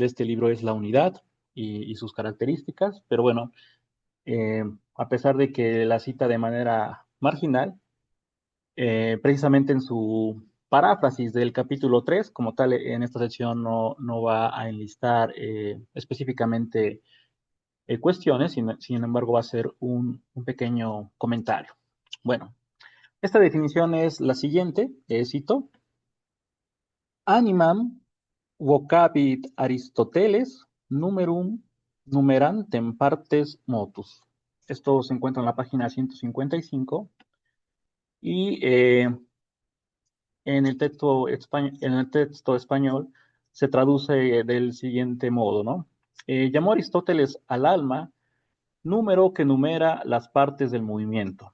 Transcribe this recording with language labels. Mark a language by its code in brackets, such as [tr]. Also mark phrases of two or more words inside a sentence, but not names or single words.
[es] este libro es la unidad y sus características, pero bueno, a pesar de que la cita de manera marginal, precisamente en su paráfrasis del capítulo 3, como tal, en esta sección no va a enlistar específicamente cuestiones, sin embargo va a ser un pequeño comentario. Bueno, esta definición es la siguiente, [la] cito: animam vocabit Aristoteles numerantem partes motus. [es] Esto se encuentra en la página 155 y en el texto español se traduce del siguiente modo, ¿no? Llamó Aristóteles al alma número que numera las partes del movimiento.